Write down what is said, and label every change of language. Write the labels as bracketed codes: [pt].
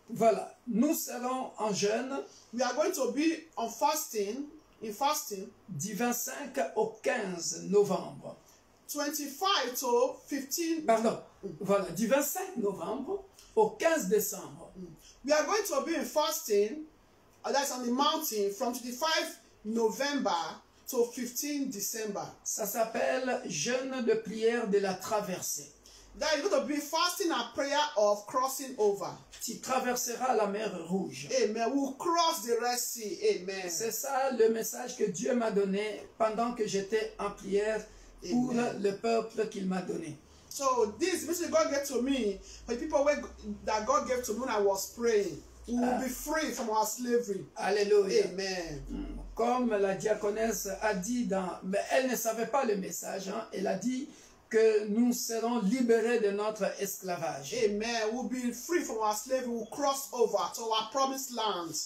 [fr] Voilà, nous serons en jeûne [en] We are going to be on fasting, [fr] du 25 au 15 novembre. [en] 25 to 15. [fr] Pardon, voilà, du 25 novembre au 15 décembre. [en] We are going to be in fasting, that's on the mountain, from 25 November to 15 December. [fr] Ça s'appelle jeûne de prière de la traversée. [en] That is going to be fasting and prayer of crossing over. [fr] Tu traverseras la mer Rouge. [en] Amen. We'll cross the Red Sea. Amen. [fr] C'est ça le message que Dieu m'a donné pendant que j'étais en prière pour Amen. le peuple qu'il m'a donné. [en] So this message God gave to me, for the people that God gave to me when I was praying, we will be free from our slavery. Alléluia. Amen. [fr] Comme la diaconesse a dit, mais elle ne savait pas le message, hein, elle a dit que nous serons libérés de notre esclavage. Amen. [en] We'll be free from our slavery. We'll cross over to our promised land.